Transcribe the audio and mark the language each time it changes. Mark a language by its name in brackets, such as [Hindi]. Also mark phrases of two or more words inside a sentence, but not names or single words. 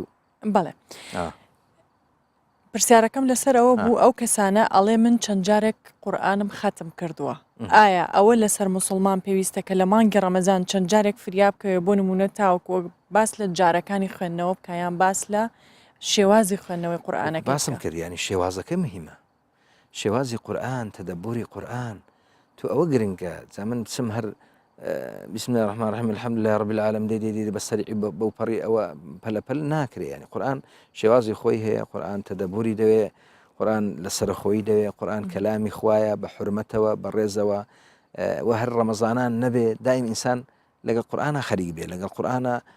[Central Kurdish] بەڵێ پرسیارەکەم لەسەرەوە بوو ئەو کەسانە ئەڵێ من چەند جارێک قورئانم ختم کردووە ئایا ئەوە لەسەر مسلمان پێویستە کە لە مانگی ڕەمەزان چەند جارێک فریاب بکەوێ بۆ نمونە تاوەکو باس لە جارەکانی خوێندنەوە بکەیان باس لە شێوازی خوێندنەوەی قورئانەکە باسم کرد ینی شێوازەکە مهمە شێوازی قورئان تەدەبوری قورئان تو ئەوە گرنگە جا من بچم هەر [Arabic] بسم الله الرحمن الرحيم الحمد لله رب العالمين [Central Kurdish] دي بەسەری بەو پەڕی ئەوە پەلەپەل ناکرێ ینی قورئان شێوازی خۆی هەیە قورئان تەدەبوری دەوێ قورئان لەسەر خۆی دەوێ قورئان کەلامی خوایە بە حورمەتەوە بە ڕێزەوە و هەر ڕەمەزانان نەبێ دایم ئینسان لەگەڵ قورئانە خەریک بێ لەگەڵ قورئانە